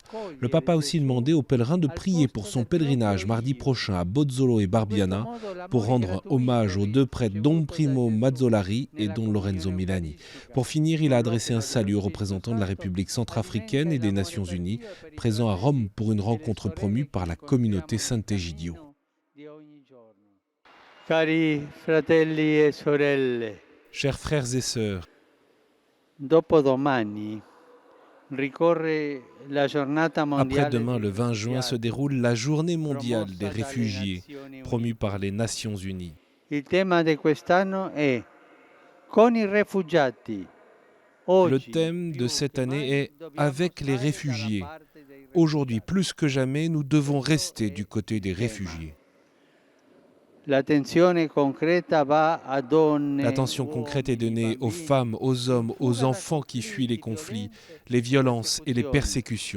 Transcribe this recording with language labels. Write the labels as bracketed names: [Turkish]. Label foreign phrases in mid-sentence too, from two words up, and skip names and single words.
[French] Le pape a aussi demandé aux pèlerins de prier pour son pèlerinage mardi prochain à Bozzolo et Barbiana pour rendre hommage aux deux prêtres Don Primo Mazzolari et Don Lorenzo Milani. Pour finir, il a adressé un salut aux représentants de la République centrafricaine et des Nations Unies, présent à Rome pour une rencontre promue par la communauté Sant'Egidio. [Italian] Cari fratelli e sorelle, [French] Chers frères et sœurs, [Italian] dopodomani ricorre la giornata mondiale. [French] après-demain, le 20 juin, se déroule la Journée mondiale des réfugiés, promue par les Nations Unies. [Italian] Il tema di quest'anno è con i rifugiati. [French] Le thème de cette année est « Avec les réfugiés ». Aujourd'hui, plus que jamais, nous devons rester du côté des réfugiés. L'attention concrète est donnée aux femmes, aux hommes, aux enfants qui fuient les conflits, les violences et les persécutions.